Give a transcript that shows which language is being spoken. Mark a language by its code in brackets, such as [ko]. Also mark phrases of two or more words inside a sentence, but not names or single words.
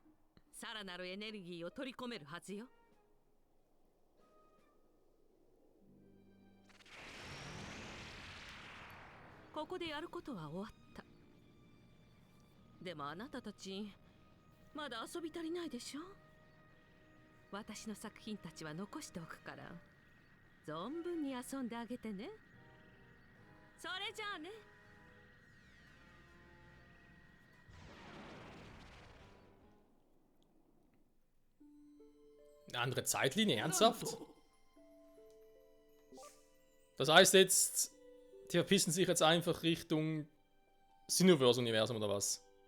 [ja] さらなるエネルギーを取り込めるはずよ。ここでやることは終わった。でもあなたたちまだ遊び足りないでしょ。私の作品たちは残しておくから存分に遊んであげてね。それじゃあね。 [de] Eine andere Zeitlinie, ernsthaft? Das heißt jetzt, die verpissen sich jetzt einfach Richtung Xenoverse-Universum oder was?